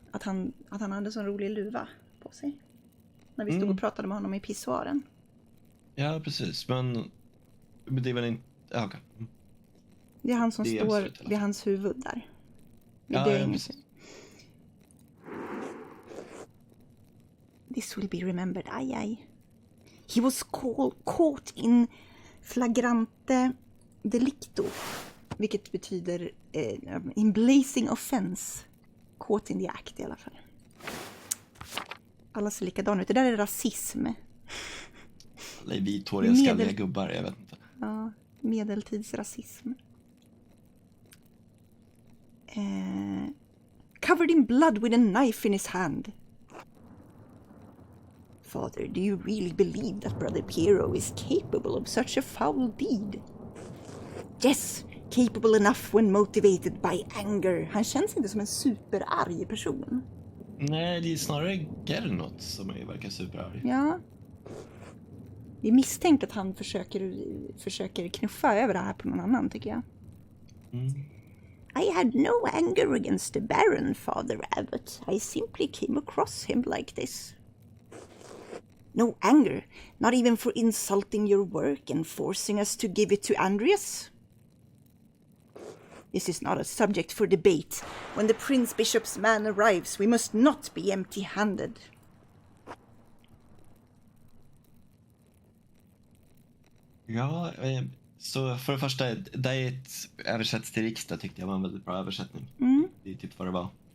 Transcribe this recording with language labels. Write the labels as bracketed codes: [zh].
[sv] Att han hade sån rolig luva på sig. När vi stod och pratade med honom i pissoaren. Ja, precis. Men det är väl inte... Ja, okay. Det är han som står vid hans huvud där. [en] This will be remembered. Aj. He was caught in [la] flagrante delicto, [sv] vilket betyder [en] in blazing offense. Caught in the act [sv] i alla fall. Alla ser likadana ut. Det där är rasism. Alla är vithåriga skalliga gubbar, jag vet inte. Ja, medeltidsrasism. [en] Covered in blood with a knife in his hand. Father, do you really believe that Brother Piero is capable of such a foul deed? Yes, capable enough when motivated by anger. [sv] Han känns inte som en superarg person. Nej, det är snarare Gernot som verkar superarg. Ja. Det är misstänkt att han försöker knuffa över det här på någon annan, tycker jag. [en] I had no anger against the Baron, Father Abbot. I simply came across him like this. No anger, not even for insulting your work and forcing us to give it to Andreas? This is not a subject for debate. When the Prince Bishop's man arrives, we must not be empty-handed. [sv] Ja, så för det första, det översätts till riksdag tyckte jag var en väldigt bra översättning. Det är typ vad det var.